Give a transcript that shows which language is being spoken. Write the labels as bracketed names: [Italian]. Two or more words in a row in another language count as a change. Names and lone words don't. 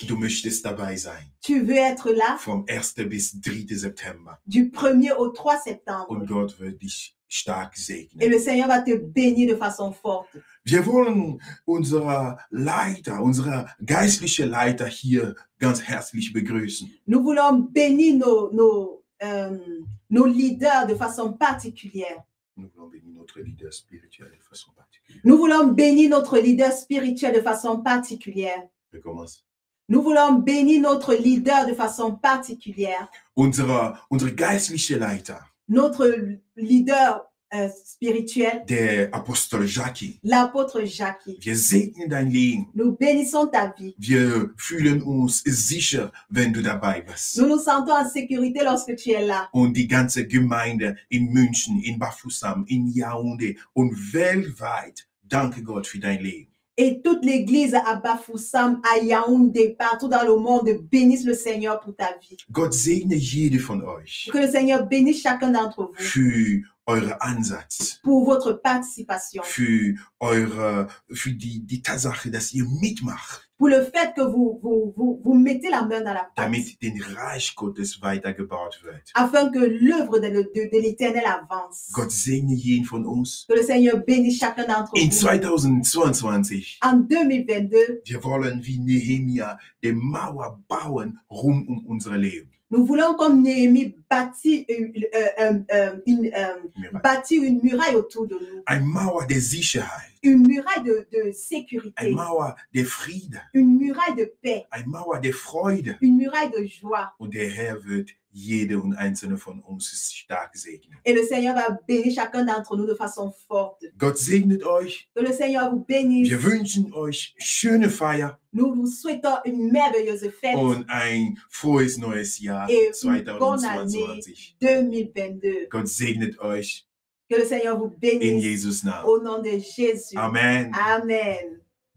[German] Du möchtest dabei sein. [French] Tu veux être là [German] Vom 1. bis 3. September. [French] du 1er au 3 septembre. [German] Und Gott wird dich stark [French] Et [German] segnen. [French] le Seigneur va te bénir de façon forte. [German] Wir wollen unsere Leiter, unsere geistliche Leiter hier ganz herzlich begrüßen. [French] Nous voulons bénir nos leaders de façon particulière. Nous voulons bénir notre leader spirituel de façon particulière. Nous voulons bénir notre leader spirituel de façon particulière. [German] Wir commencen. [French] Nous voulons bénir notre leader de façon particulière. [German] Unsere geistliche Leiter, [French] Notre leader spirituel, [German] der Apostel Jackie. [French] l'apôtre Jackie. [German] Wir segnen dein Leben. [French] Nous bénissons ta vie. [German] Wir fühlen uns sicher, wenn du dabei bist. [French] Nous nous sentons en sécurité lorsque tu es là. [German] Und die ganze Gemeinde in München, in Bafoussam, in Yaoundé und weltweit, danke Gott für dein Leben. [French] Et toute l'église à Bafoussam, à Yaoundé, partout dans le monde, bénisse le Seigneur pour ta vie. [German] Gott segne jede von euch [French] Que le Seigneur bénisse chacun d'entre vous [German] für euren Ansatz, [French] pour votre participation, [German] für die Tatsache, dass ihr mitmacht, [French] pour le fait que vous mettez la main dans la pâte, [German] damit den Reich Gottes weitergebaut wird. [French] afin que l'œuvre de l'Éternel avance. [German] Gott segne jeden von uns. [French] Que le Seigneur bénisse chacun d'entre [German] In [French] vous. [German] 2022, [French] En 2022, [German] wir wollen wie Nehemia die Mauer bauen rund um unser Leben. [French] nous voulons, comme Néhémie, bâtir une muraille autour de nous. [German] Eine Mauer der Sicherheit, [French] Une muraille de sécurité. [German] eine Mauer der Friede, [French] Une muraille de paix. [German] eine Mauer der Freude. [French] Une muraille de joie. [German] Und der Herr wird jede und einzelne von uns stark segnen. [French] Et le Seigneur va bénir chacun d'entre nous de façon forte. [German] Gott segnet euch. [French] Que le Seigneur vous bénisse. [German] Wir wünschen euch schöne Feier [French] Nous vous souhaitons une merveilleuse fête [German] und ein frohes neues Jahr [French] et une bonne année [German] 2022. [French] 2022. [German] Gott segnet euch [French] Que le Seigneur vous [German] in [French] bénisse [German] Jesus Namen. [French] au nom de Jésus. [German] Amen. [French] Amen.